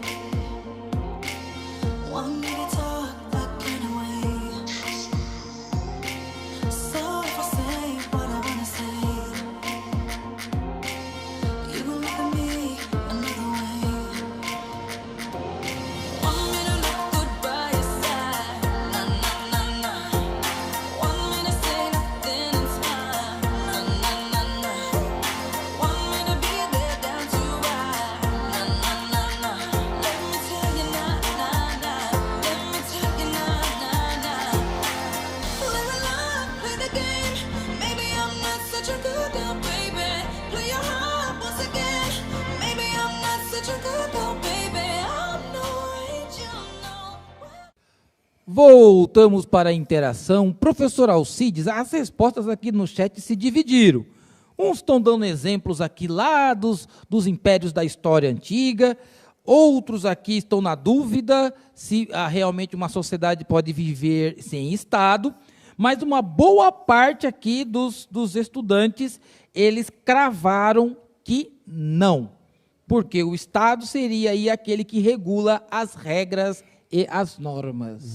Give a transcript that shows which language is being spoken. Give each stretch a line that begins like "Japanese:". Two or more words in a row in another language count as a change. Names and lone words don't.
English: Want me to talk that kind of way. So if I say what I wanna say, you gon' look at me another way. Want me to look good by your side, na na na na. Want me to say nothing and smile, na na na na. Want me to be there down to ride, na na na na. Let me tell you na na na. Let me tell you na na na. Live a life, play the game. Maybe I'm not such a good girl, baby. Play your heart once again. Maybe I'm not such a good girl, baby. I'm no angel, no.
Portuguese: Voltamos para a interação. Professor Alcides, as respostas aqui no chat se dividiram. Uns estão dando exemplos aqui lá dos impérios da história antiga, outros aqui estão na dúvida se realmente uma sociedade pode viver sem Estado, mas uma boa parte aqui dos estudantes, eles cravaram que não, porque o Estado seria aí aquele que regula as regras e as normas.